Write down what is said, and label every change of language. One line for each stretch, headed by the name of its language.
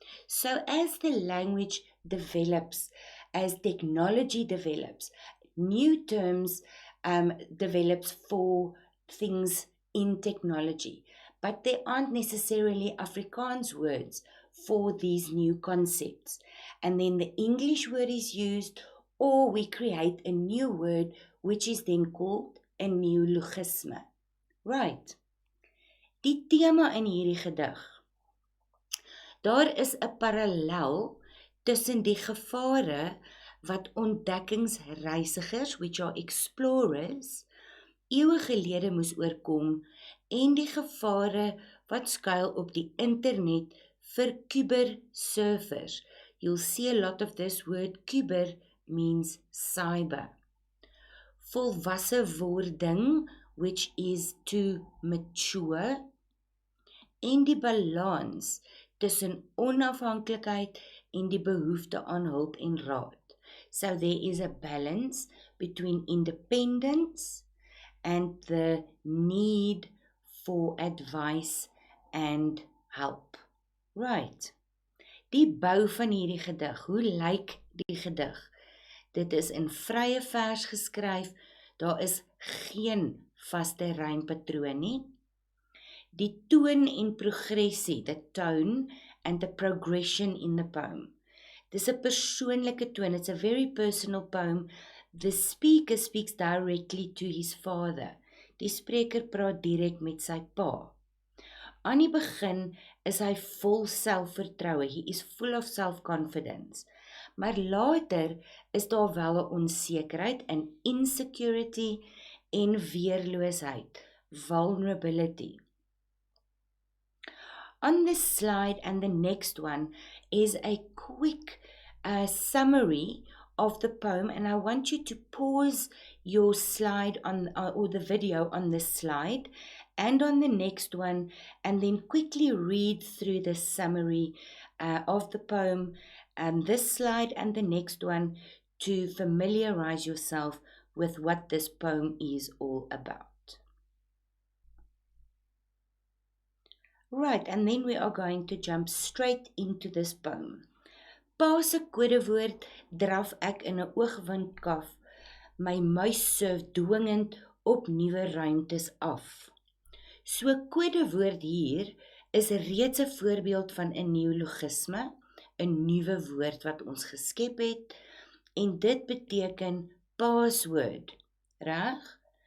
English: So as the language develops, as technology develops, new terms develops for things in technology, but there aren't necessarily Afrikaans words for these new concepts. And then the English word is used, or we create a new word which is then called a neologisme.
Afrikaans: Right. Die tema in hierdie gedig. Daar is 'n parallel tussen die gevare wat ontdekkingsreisigers,
English: which are explorers,
Afrikaans: eeue gelede moes oorkom, en die gevare wat skuil op die internet vir cybersurfers.
English: You'll see a lot of this word. Cyber means cyber.
Afrikaans: Volwasse wording,
English: which is to mature,
Afrikaans: en die balans tussen onafhanklikheid en die behoefte aan hulp en raad.
English: So there is a balance between independence and the need for advice and help.
Afrikaans: Right. Die bou van hierdie gedig, hoe lyk die gedig? Dit is in vrye vers geskryf, daar is geen vaste rympatroon nie. Die toon en progressie,
English: the tone and the progression in the poem.
Afrikaans: Dis 'n persoonlike toon,
English: it's a very personal poem. The speaker speaks directly to his father.
Afrikaans: Die spreker praat direk met sy pa. Aan die begin is hy vol selfvertroue,
English: he is full of self-confidence.
Afrikaans: Maar later is daar wel 'n onsekerheid, 'n insecurity en weerloosheid, vulnerability.
English: On this slide and the next one is a quick summary of the poem, and I want you to pause your slide on or the video on this slide and on the next one, and then quickly read through the summary of the poem, this slide and the next one, to familiarize yourself with what this poem is all about. Right, and then we are going to jump straight into this poem.
Afrikaans: Pa se kodewoord draf ek in 'n oogwindkaf, my muis surf dwingend op nuwe ruimtes af. So kodewoord hier is reeds 'n voorbeeld van 'n neologisme, 'n nuwe woord wat ons geskep het, en dit beteken password, reg?